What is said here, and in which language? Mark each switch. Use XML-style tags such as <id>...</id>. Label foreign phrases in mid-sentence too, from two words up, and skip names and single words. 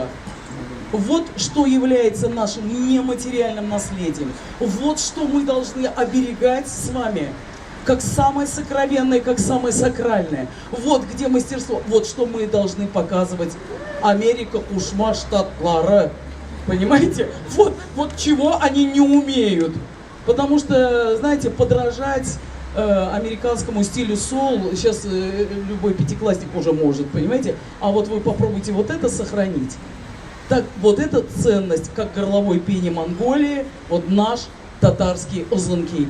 <ru>Вот что является нашим нематериальным наследием. Вот что мы должны оберегать с вами, как самое сокровенное, как самое сакральное. Вот где мастерство, вот что мы должны показывать.</ru> <tt>Америка, Кушма, штатлары.</tt> <ru>Понимаете? Вот чего они не умеют. Потому что, знаете, подражать американскому стилю соул сейчас любой пятиклассник уже может, понимаете? А вот вы попробуйте вот это сохранить. Так вот эта ценность, как горловое пение Монголии, вот наш татарский озланки.</ru>